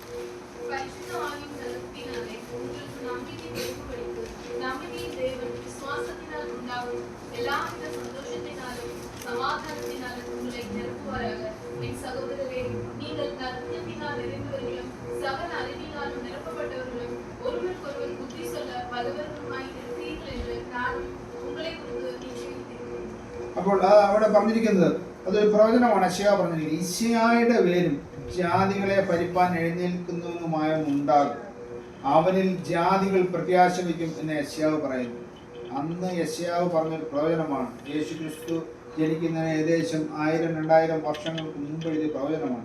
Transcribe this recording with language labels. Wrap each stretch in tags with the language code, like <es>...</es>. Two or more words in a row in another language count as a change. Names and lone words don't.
<ta>எல்லாவித சந்தோஷத்தினாலும் சமாதானத்தினாலும் உங்களை நிரப்புவாராக. என் சகோதரரே, நீங்கள் நற்குணத்தினால் நிறைந்தவர்களும் சகல அறிவினாலும் நிரப்பப்பட்டவர்களும் ஒருவருக்கொருவர் புத்தி சொல்ல பலவர்களுமாய் இருக்கிறீர்கள் என்று நானும் உங்களை குறித்து நிச்சயித்திருக்கிறேன்.</ta> <ml>അപ്പോൾ അവിടെ പറഞ്ഞിരിക്കുന്നത് അതൊരു പ്രവചനമാണ്. യെശയ്യാ പറഞ്ഞിരിക്കുന്നത്, യിശ്ശായിയുടെ വേരും ജാതികളെ ഭരിപ്പാൻ എഴുന്നേൽക്കുന്നവനുമായവൻ ഉണ്ടാകും, അവനിൽ ജാതികൾ പ്രത്യാശ വയ്ക്കും എന്ന് യെശയ്യാവ് പറയുന്നു. അന്ന് യെശയ്യാവ് പറഞ്ഞൊരു പ്രവചനമാണ്. യേശു ക്രിസ്തു ജനിക്കുന്നതിന് ഏകദേശം 1000-2000 വർഷങ്ങൾക്ക് മുമ്പ് എഴുതിയ പ്രവചനമാണ്.</ml>